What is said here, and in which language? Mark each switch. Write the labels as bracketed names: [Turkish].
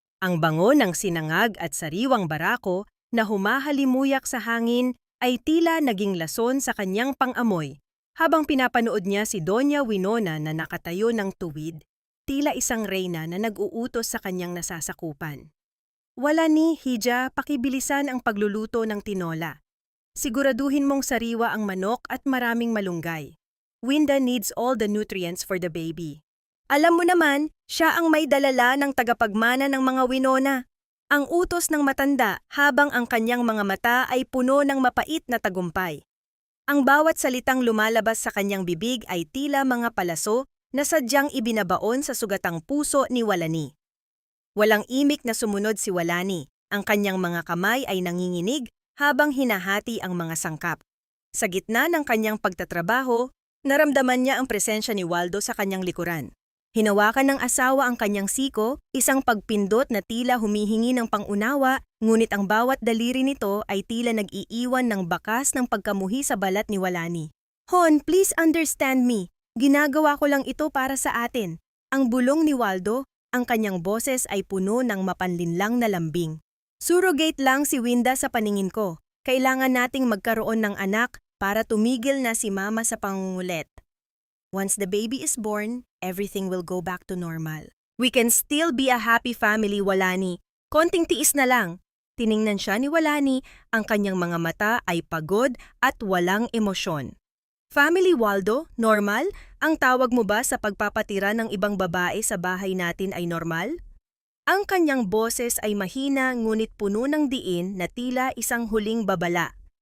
[Filipino] Ang bango ng sinangag at sariwang barako na humahalimuyak sa hangin ay tila naging lason sa kanyang pang-amoy habang pinapanood niya si Doña Winona na nakatayo ng tuwid, tila isang reyna na nag-uutos sa kanyang nasasakupan. Walani, Hija, pakibilisan ang pagluluto ng tinola. Siguraduhin mong sariwa ang manok at maraming malunggay. [English] Winda needs all the nutrients for the baby. [Filipino] Alam mo naman, siya ang may dalala ng tagapagmana ng mga Winona. Ang utos ng matanda habang ang kanyang mga mata ay puno ng mapait na tagumpay. Ang bawat salitang lumalabas sa kanyang bibig ay tila mga palaso na sadyang ibinabaon sa sugatang puso ni Walani. Walang imik na sumunod si Walani. Ang kanyang mga kamay ay nanginginig habang hinahati ang mga sangkap. Sa gitna ng kanyang pagtatrabaho, naramdaman niya ang presensya ni Waldo sa kanyang likuran. Hinawakan ng asawa ang kanyang siko, isang pagpindot na tila humihingi ng pangunawa, ngunit ang bawat daliri nito ay tila nag-iiwan ng bakas ng pagkamuhi sa balat ni Walani. [English] Hon, please understand me. [Filipino] Ginagawa ko lang ito para sa atin. Ang bulong ni Waldo, ang kanyang boses ay puno ng mapanlinlang na lambing. Surrogate lang si Winda sa paningin ko. Kailangan nating magkaroon ng anak para tumigil na si Mama sa pangungulit. [English] Once the baby is born, everything will go back to normal. We can still be a happy family, Walani. [Filipino] Konting tiis na lang. Tiningnan siya ni Walani, ang kanyang mga mata ay pagod at walang emosyon. Family Waldo, normal? Ang tawag mo ba sa pagpapatira ng ibang babae sa bahay natin ay normal? Ang kanyang boses ay mahina ngunit puno ng diin na tila isang huling babala.